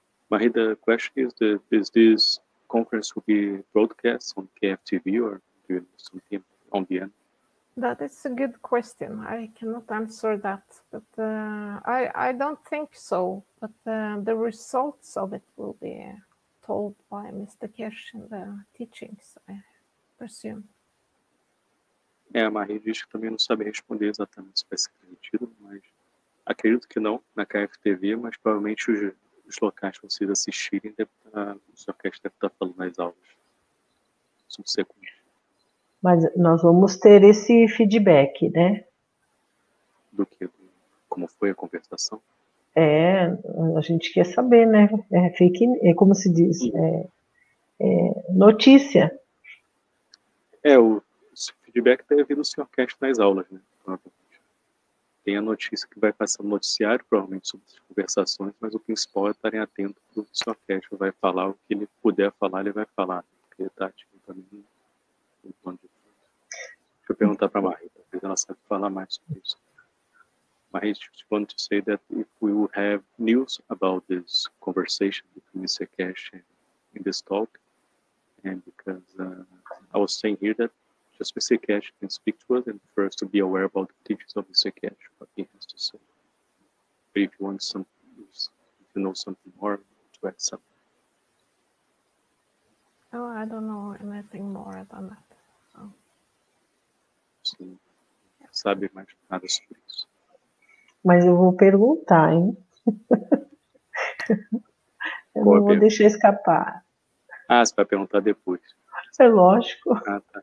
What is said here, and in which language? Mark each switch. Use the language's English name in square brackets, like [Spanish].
[English] Marie, the question is this conference will be broadcast on KFTV or do you know something on the end? That is a good question. I cannot answer that, but I don't think so. But the results of it will be told by Mr. Cash in the teachings, I presume. [Portuguese] A Marie diz que também não sabe responder exatamente se vai ser transmitido, mas acredito que não, na KFTV, mas provavelmente os locais que vocês assistirem, o Sr. Cash deve estar falando nas aulas subsequentes. Mas nós vamos ter esse feedback, né? Do que? Como foi a conversação? A gente quer saber, né? Como se diz, notícia. O feedback deve vir do Sr. Cash nas aulas, né? Tem a notícia que vai passar no noticiário, provavelmente sobre as conversações, mas o principal é estarem atentos para o que o Sr. Cash vai falar, o que ele puder falar, ele vai falar, porque ele está ativo também no plano de fundo. Deixa eu perguntar para a Marie, talvez ela saiba falar mais sobre isso. [English] Marie, just want to say that if we will have news about this conversation between Mr. Cash and in this talk, and because I was saying here that just Mr. Cash can speak to us and for us to be aware about the teachings of Mr. Cash, what he has to say. But if you want if you know something more, to add something. Oh, I don't know anything more than that. So. [Portuguese] Você sabe mais nada sobre isso. Mas eu vou perguntar, hein? Eu não vou deixar escapar. Você vai perguntar depois. É lógico. Tá.